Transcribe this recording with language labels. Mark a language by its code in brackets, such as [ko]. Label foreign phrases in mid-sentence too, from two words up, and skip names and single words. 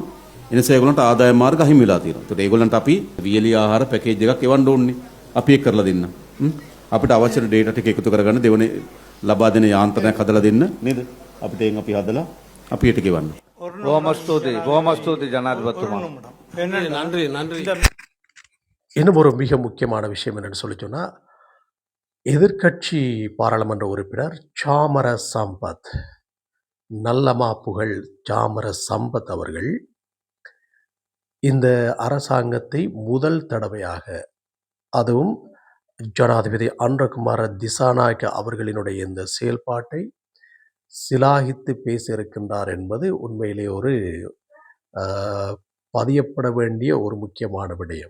[si] ඒ නිසා ඒගොල්ලන්ට ආදායම් මාර්ග අහිමි වෙලා තියෙනවා. ඒකට ඒගොල්ලන්ට අපි වියලි ආහාර පැකේජ් එකක් එවන්න ඕනේ. අපි ඒක කරලා දෙන්න. අපිට අවශ්‍ය ඩේටා ටික එකතු කරගන්න දෙවනේ ලබා දෙන යාන්ත්‍රණයක් හදලා දෙන්න නේද? අපිට එන් අපි හදලා අපි ඒක ගෙවන්න. බොහොම ස්තුතියි ජනාධිපතිතුමා. [ta] நன்றி. இன்னும் ஒரு மிக முக்கியமான விஷயம் என்னன்னு சொல்லி சொன்னா, எதிர்க்கட்சி பாராளுமன்ற உறுப்பினர் சாமர சம்பத், நல்லமா புகழ் சாமர சம்பத் அவர்கள் இந்த அரசாங்கத்தை முதல் தடவையாக, அதுவும் ஜனாதிபதி அனுரகுமார திசாநாயக்க அவர்களினுடைய இந்த செயல்பாட்டை சிலாகித்து பேசியிருக்கின்றார் என்பது உண்மையிலே ஒரு பதியப்பட வேண்டிய ஒரு முக்கியமான விடயம்.